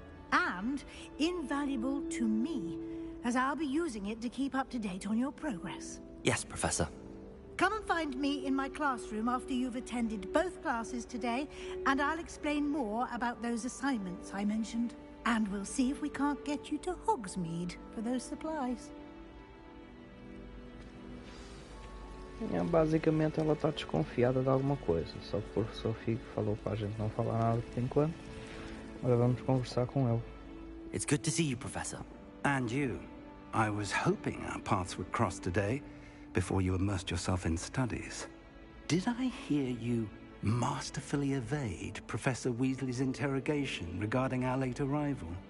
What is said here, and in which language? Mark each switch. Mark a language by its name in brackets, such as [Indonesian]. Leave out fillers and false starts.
[English] And invaluable to me, as I'll be using it to keep up to date on your progress. Yes, Professor. Come and find me in my classroom after you've attended both classes today, and I'll explain more about those assignments I mentioned. And we'll see if we can't get you to Hogsmeade for those supplies. [Portuguese] Basicamente ela está desconfiada de alguma coisa, só que o professor Fig falou para a gente não falar nada por enquanto. Agora vamos conversar com ele. [English] It's good to see you, Professor. And you. I was hoping our paths would cross today, before you immersed yourself in studies. Did I hear you masterfully evade Professor Weasley's interrogation regarding our late arrival?